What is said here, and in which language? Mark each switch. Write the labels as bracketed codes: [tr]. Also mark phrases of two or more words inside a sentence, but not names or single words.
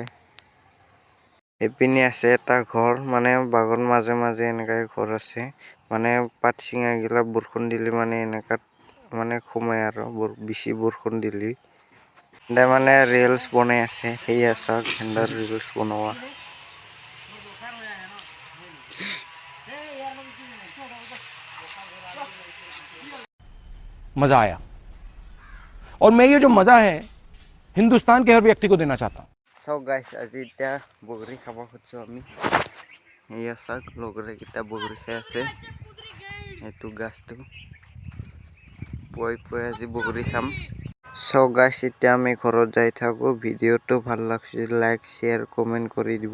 [as] এইপিনি আছে এটা ঘৰ, মানে বাগান মাজে মাজে এনেকাই ঘৰ আছে। মানে পাত চিঙাগিলা বৰষুণ দিলে মানে এনেকাত মানে সোমাই আৰু বেছি বৰষুণ দিলে। মানে ৰিলচ বনাই আছে, সেয়া চাওক সিহঁতৰ ৰিলচ বনোৱা। [hi] मजा आया और मैं ये जो मजा है हिंदुस्तान के हर व्यक्ति को देना चाहता हूं। [as] চাওক গাইছ, আজি এতিয়া বগৰী খাব খুজিছোঁ আমি। এয়া চাওক লগৰীয়াকেইটা বগৰী খাই আছে। এইটো গাছটো পুৱাই আজি বগৰী খাম। চাওক গাইছ, এতিয়া আমি ঘৰত যাই থাকোঁ। ভিডিঅ'টো ভাল লাগছে [en] like share comment [as] কৰি দিব।